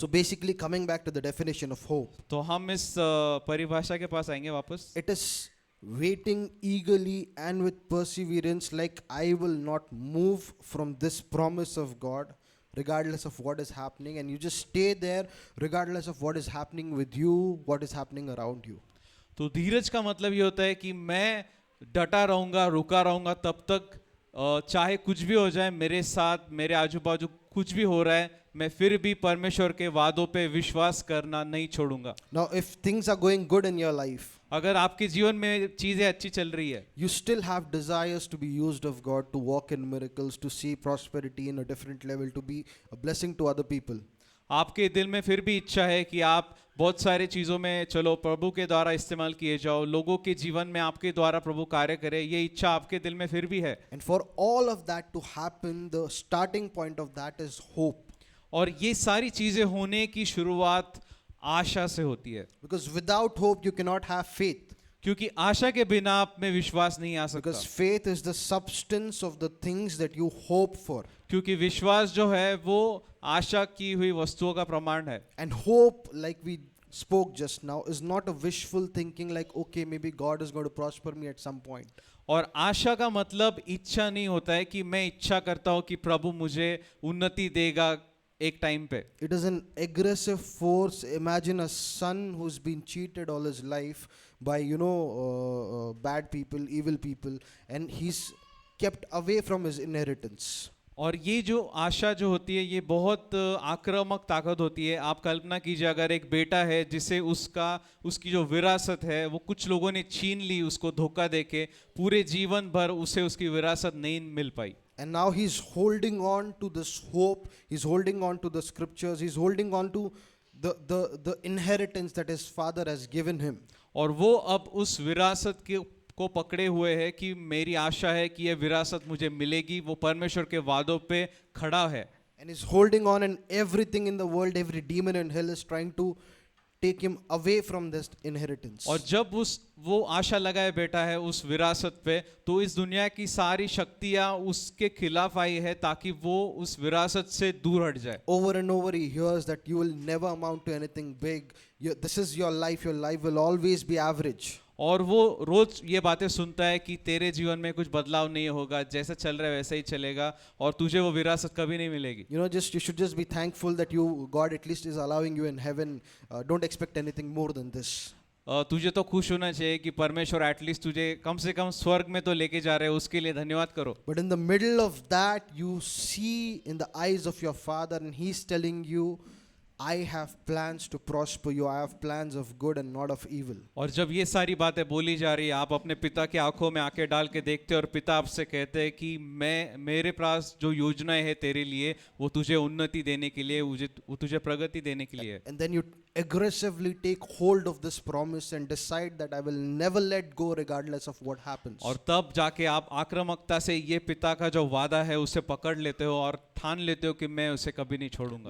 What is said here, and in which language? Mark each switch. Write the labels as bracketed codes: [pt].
[en] So basically coming back to the definition of hope, [hi] तो हम इस परिभाषा के पास आएंगे वापस. [en] it is waiting eagerly and with perseverance, like I will not move from this promise of God regardless of what is happening, and you just stay there regardless of what is happening with you, what is happening around you. [hi] तो धीरज का मतलब ये होता है कि मैं डटा रहूंगा, रुका रहूंगा तब तक चाहे कुछ भी हो जाए मेरे साथ, मेरे आजू बाजू कुछ भी हो रहा है, मैं फिर भी परमेश्वर के वादों पे विश्वास करना नहीं छोड़ूंगा. [en] Now if things are going good in your life, [hi] अगर आपके जीवन में चीजें अच्छी चल रही है, [en] you still have desires to be used of God, to walk in miracles, to see prosperity in a different level, to be a blessing to other people. [hi] आपके दिल में फिर भी इच्छा है कि आप बहुत सारे चीज़ों में चलो प्रभु के द्वारा इस्तेमाल किए जाओ, लोगों के जीवन में आपके द्वारा प्रभु कार्य करे, ये इच्छा आपके दिल में फिर भी है. [en] And for all of that to happen, the starting point of that is hope. [hi] और ये सारी चीज़ें होने की शुरुआत आशा से होती है. [en] Because without hope, you cannot have faith. [hi] क्योंकि आशा के बिना आप में विश्वास नहीं आ सकता. [en] Because faith is the substance of the things that you hope for. [hi] क्योंकि विश्वास जो है वो आशा की हुई वस्तुओं का प्रमाण है. [en] And hope, like we spoke just now is not a wishful thinking like, okay, maybe God is going to prosper me at some point. [hi] और आशा का मतलब इच्छा नहीं होता है कि मैं इच्छा करता हूँ कि प्रभु मुझे उन्नति देगा एक टाइम पे. [en] It is an aggressive force. Imagine a son who's been cheated all his life by, bad people, evil people, and he's kept away from his inheritance. [hi] और ये जो आशा जो होती है ये बहुत आक्रामक ताकत होती है. आप कल्पना कीजिए अगर एक बेटा है जिसे उसकी जो विरासत है वो कुछ लोगों ने छीन ली, उसको धोखा देके पूरे जीवन भर उसे उसकी विरासत नहीं मिल पाई. [en] And now he's holding on to this hope, he's holding on to the scriptures, he's holding on to the inheritance that his father has given him. [hi] और वो अब उस विरासत को पकड़े हुए है कि मेरी आशा है कि ये विरासत मुझे मिलेगी. वो परमेश्वर के वादों पे खड़ा है. [en] And he's holding on, and everything in the world, every demon in hell is trying to take him away from this inheritance. [hi] और जब वो आशा लगाए बैठा है उस विरासत पे, तो इस दुनिया की सारी शक्तियां उसके खिलाफ आई है ताकि वो उस विरासत से दूर हट जाए. [en] Over and over he hears that you will never amount to anything big. This is your life will always be average. [hi] और वो रोज ये बातें सुनता है कि तेरे जीवन में कुछ बदलाव नहीं होगा, जैसा चल रहा है वैसा ही चलेगा और तुझे वो विरासत कभी नहीं मिलेगी. [en] You should just be thankful that God at least is allowing you in heaven. Don't expect anything more than this. [hi] तुझे तो खुश होना चाहिए कि परमेश्वर एटलीस्ट तुझे कम से कम स्वर्ग में तो लेके जा रहे हैं, उसके लिए धन्यवाद करो. [en] But in the middle of that, you see in the eyes of your father, and he's telling you, I have plans to prosper you. I have plans of good and not of evil. [hi] और जब ये सारी बातें बोली जा रही है, आप अपने पिता की आंखों में आंखें डाल के देखते हैं और पिता आपसे कहते हैं कि मेरे पास जो योजनाएं हैं तेरे लिए वो तुझे उन्नति देने के लिए, वो तुझे प्रगति देने के लिए. [en] And then you aggressively take hold of this promise and decide that I will never let go regardless of what happens. [hi] और तब जाके आप आक्रामकता से ये पिता का जो वादा है उसे पकड़ लेते हो और ठान लेते हो कि मैं उसे कभी नहीं छोड़ूंगा.